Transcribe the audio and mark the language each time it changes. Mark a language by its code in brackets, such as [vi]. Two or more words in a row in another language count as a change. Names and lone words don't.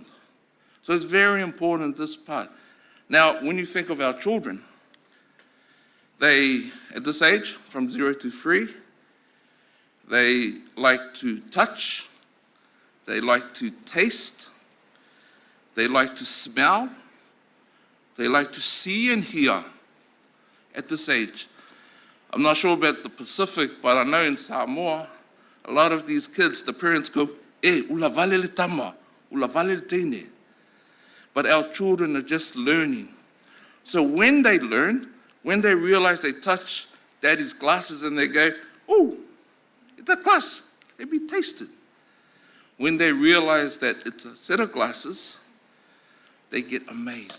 [en] So it's very important, this part. Now, when you think of our children, they, at this age, from 0 to 3, they like to touch, they like to taste, they like to smell, they like to see and hear at this age. I'm not sure about the Pacific, but I know in Samoa, a lot of these kids, the parents go, [sm] ula vale le tama, ula vale le teine. [en] But our children are just learning. So when they learn, when they realize they touch daddy's glasses and they go, oh, it's a glass, let me taste it. When they realize that it's a set of glasses, they get amazed.